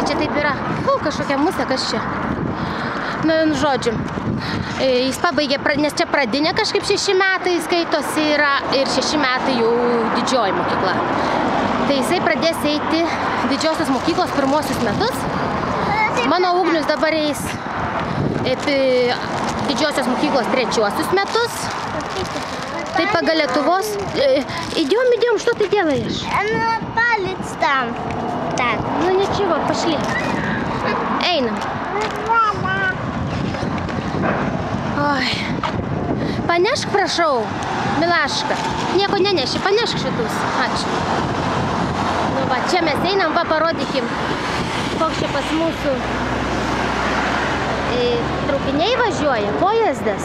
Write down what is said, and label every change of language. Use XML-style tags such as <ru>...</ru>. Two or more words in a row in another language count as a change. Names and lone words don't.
<lt>Čia taip yra, kažkokia musė, kas čia. Na, vienu žodžiu, jis pabaigė, nes čia pradinė kažkaip 6 metai skaitosi yra ir 6 metai jau didžioji mokykla. Tai jisai pradės eiti didžiosios mokyklos pirmosius metus. Mano Ugnius dabar eis didžiosios mokyklos 3 metus. Tai pagal Lietuvos...</lt> <ru>Идем, что ты делаешь? Она палец там. Так, ну ничего, пошли.</ru> <lt>Einam. Oi. Panešk, prašau, Milaška. Nieko neneši, panešk šitus. Ačiū. Nu va, čia mes einam, va, parodykim, koks čia pas mūsų traukiniai važiuoja, pojazdas.</lt>